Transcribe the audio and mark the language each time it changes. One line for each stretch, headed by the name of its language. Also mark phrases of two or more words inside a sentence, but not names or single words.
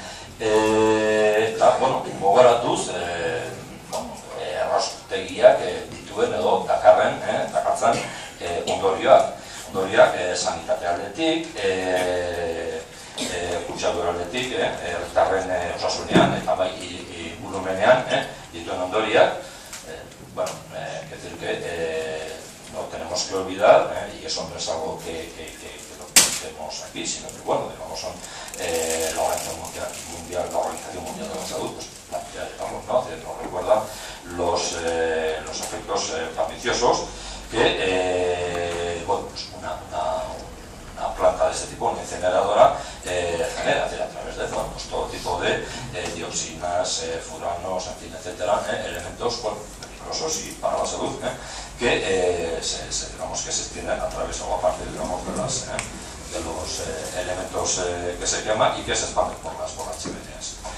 Basque: Gogoratuz, erraustegiak dituen edo dakartzen ondorioak. Ondorioak sanitate aldetik, kutsadura aldetik, herritarren osasunean eta bai ingurumenean dituen ondorioak.
Spanish: Es decir que no tenemos que olvidar, y eso no es algo que lo pensemos aquí, sino que digamos son la Organización Mundial de la Salud, pues ya digamos, ¿no? Nos recuerda los efectos perniciosos que una planta de este tipo, una incineradora, genera, a través de todo tipo de dioxinas, furanos, en fin, etcétera, elementos peligrosos y para la salud, que se extienden a través o a partir de los elementos que se queman y que se expanden por las chimeneas.